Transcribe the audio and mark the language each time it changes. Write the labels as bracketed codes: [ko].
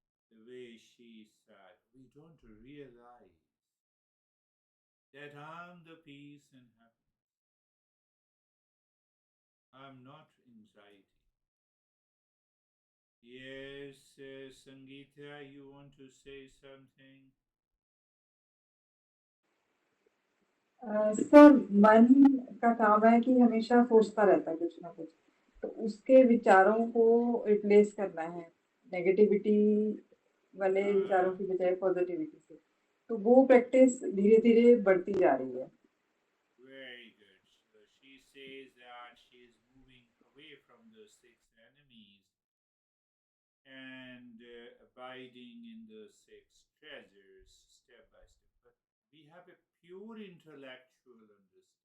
[en] The way she said, we don't realize that I'm the peace and happiness. I'm not anxiety. Yes, Sangeeta, you want to say something? [hi] Sir मन का काम है कि हमेशा सोचता रहता है कुछ ना कुछ, तो उसके विचारों को रिप्लेस करना है नेगेटिविटी वाले विचारों की बजाय पॉजिटिविटी से, तो वो प्रैक्टिस धीरे धीरे बढ़ती जा रही है. [en] Very good. So she says that she is moving away from the six enemies and abiding in the six treasures step by step. But we have a pure intellectual understanding.